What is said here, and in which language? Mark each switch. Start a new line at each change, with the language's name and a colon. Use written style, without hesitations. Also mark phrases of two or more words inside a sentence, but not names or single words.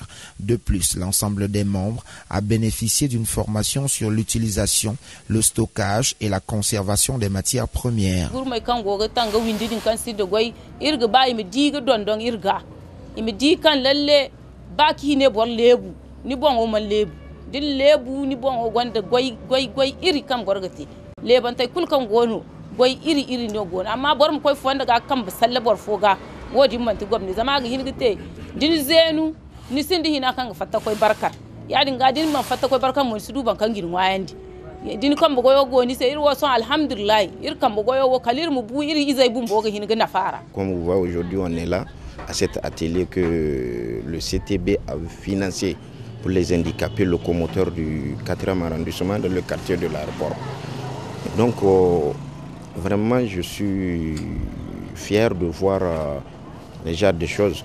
French: De plus, l'ensemble des membres a bénéficié d'une formation sur l'utilisation, le stockage et la conservation des matières premières.
Zarma: Baki ne bor lebu ni bon o man lebu din lebu ni bon o gonda goy iri kam gorgati leban tay kul kan gono goy iri no gono amma bor mo koy fonda ga kam salle bor foga wodi man ti gomni zama ga hingite din zenu ni sindi hina kan fatta koy barkar ya dinga din man fatta koy barkar mo sidu ban kan girin wayandi din kam bo goyo goni se iri wason alhamdulillah iri kam bo goyo wo kalir mu bu iri izay bum bo ga hinga nafara.
French: Comme vous voyez aujourd'hui on est là à cet atelier que le CTB a financé pour les handicapés locomoteurs du 4e arrondissement dans le quartier de l'aéroport. Donc vraiment je suis fier de voir les genres de choses.